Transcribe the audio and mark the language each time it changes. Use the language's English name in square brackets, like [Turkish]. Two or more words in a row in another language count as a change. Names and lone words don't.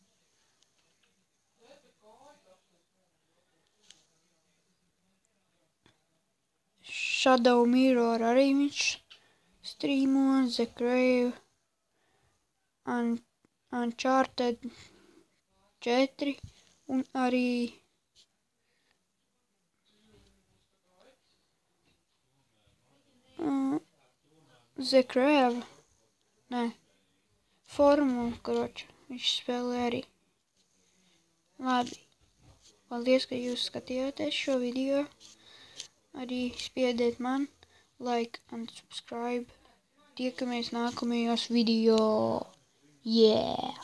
[Latvian] Shadow Mirror arī viņš strīmo, The Grave, Uncharted 4 un arī The Grave. Nē, Formula, kroču, viņš spēlē arī. Labi, paldies, ka jūs skatījāties šo video. Arī spiediet man [English] like and subscribe. [Latvian] Tiekamies nākamajos video. Yeah!